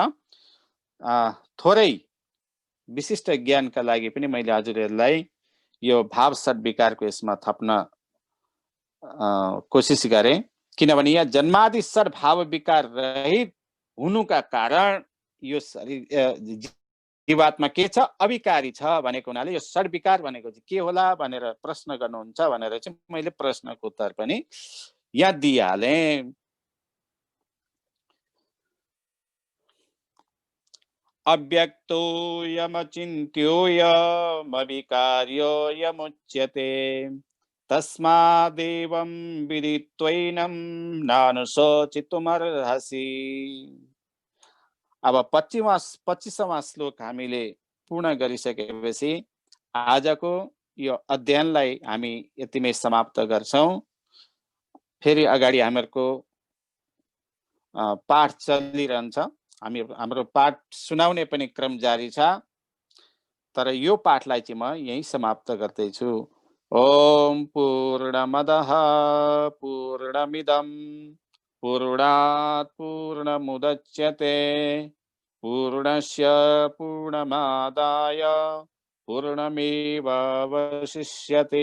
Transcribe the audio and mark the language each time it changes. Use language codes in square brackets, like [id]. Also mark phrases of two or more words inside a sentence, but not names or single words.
[ne] थोरै विशिष्ट ज्ञानका लागि पनि मैले हजुरहरूलाई यो भाव षड विकारको यसमा थप्न कोसिस गरेँ, किनभने यहाँ जन्मादि षड भाव विकार रहित हुनुका कारण यो शरीर जीवात्मा के छ? अविकारी छ भनेको हुनाले यो षड विकार भनेको चाहिँ के होला भनेर प्रश्न गर्नुहुन्छ भनेर चाहिँ मैले प्रश्नको उत्तर पनि यहाँ दिइहालेँ। [sa] अव्यक्तोऽयमचिन्त्योऽयमविकार्योऽयमुच्यते तस्मादेवं विदित्वैनं नानुशोचितुमर्हसि। [ne] अब 25वां श्लोक हामीले पूर्ण गरिसकेपछि आजको यो अध्ययनलाई हामी यतिमै समाप्त गर्छौं। फेरि अगाडि हामीहरूको पाठ चलिरहन्छ, हाम्रो पाठ सुनाउने पनि क्रम जारी छ। तर यो पाठलाई चाहिँ म यही समाप्त गर्दैछु। [sa] ओम पूर्णमदः पूर्णमिदं पूर्णात् पूर्णमुदच्यते पूर्णस्य पूर्णमादाय पूर्णमेवावशिष्यते।